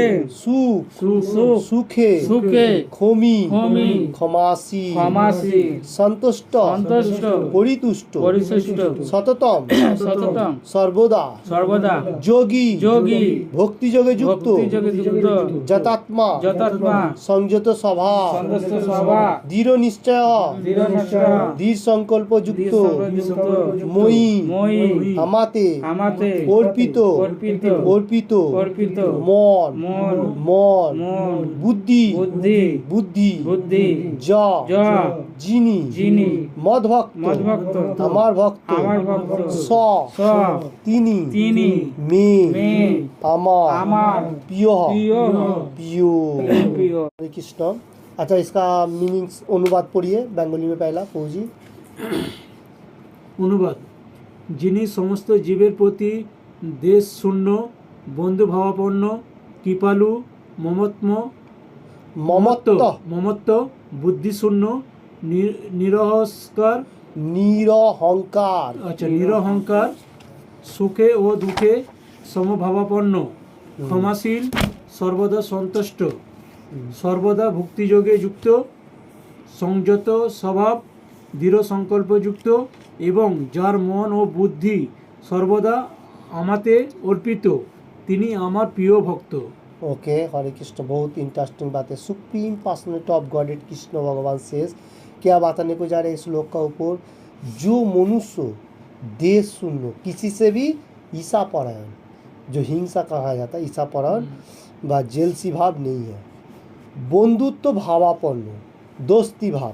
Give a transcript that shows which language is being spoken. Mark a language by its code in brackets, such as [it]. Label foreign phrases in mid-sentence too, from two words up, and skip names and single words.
[bn] সুখ সুখ সুখে সুখে ক্ষমি ক্ষমি ক্ষমাসী ক্ষমাসী সন্তুষ্ট সন্তুষ্ট পরিতুষ্ট পরিতুষ্ট সততম সততম সর্বদা সর্বদা যোগী যোগী ভক্তিযোগে যুক্ত ভক্তিযোগে যুক্ত যতাত্মা যতাত্মা সংযত সভা সন্তুষ্ট সভা দৃঢ় নিশ্চয় দৃঢ় নিশ্চয় দৃঢ় সংকল্প যুক্ত যুক্ত মই মই আমাতে আমাতে অর্পিত অর্পিত অর্পিত অর্পিত মন মন মন মন বুদ্ধি বুদ্ধি বুদ্ধি বুদ্ধি যা যা যিনি যিনি মদভক্ত মদ্ভক্ত আমার ভক্ত আমার ভক্ত স স তিনি তিনি মে মে আমার আমার প্রিয় [hi] प्रिय प्रियो प्रिय हरे कृष्ण अच्छा इसका मीनिंग्स अनुवाद पढ़िए बंगाली में पहला फौजी [bn] অনুবাদ যিনি সমস্ত জীবের প্রতি দেশ শূন্য বন্ধুভাবাপন্ন কৃপালু মমত্ম [hi] ममत्व [bn] মমত্ব বুদ্ধিশূন্য নিরহংকার [hi] निरहंकार [bn] নিরহংকার সুখে ও দুঃখে সমভাবাপন্ন ক্ষমাশীল সর্বদা সন্তুষ্ট সর্বদা ভক্তিযোগে যুক্ত সংযত স্বভাব দৃঢ় সংকল্পযুক্ত এবং যার মন ও বুদ্ধি সর্বদা আমাতে অর্পিত তিনি আমার প্রিয় ভক্ত। [hi] ओके हरे कृष्ण बहुत इंटरेस्टिंग बात है [en] Supreme Personality of Godhead [hi] कृष्ण भगवान सेज क्या बताने को जा रहे हैं इस श्लोक का ऊपर जो मनुष्य देश शून्य किसी से भी ईसा परायण जो हिंसा कहा जाता है ईसा परायण व जेलसी भाव नहीं है बंधुत्व भावापन्न दोस्ती भाव